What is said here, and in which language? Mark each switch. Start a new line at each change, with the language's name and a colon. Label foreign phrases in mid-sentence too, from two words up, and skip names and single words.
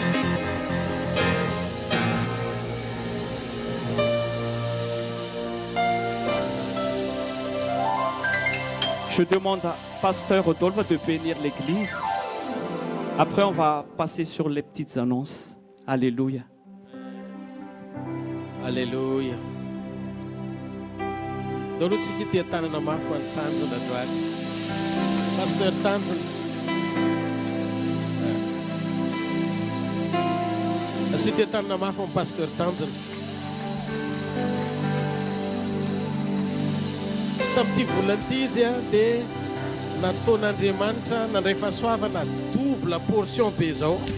French: Je demande à Pasteur Rodolphe de bénir l'église. Après, on va passer sur les petites annonces. Alléluia. Alléluia.
Malagasy: Dolo tsika tia tanana mafy ho an'ny tanjona androany. Pasteur tanjona. Asio tia tanana mafy ho an'ny pasteur tanjona. Tamin'ity volana izy dia nataon'Andriamanitra nandray fahasoavana
French: double portion
Malagasy: be zao.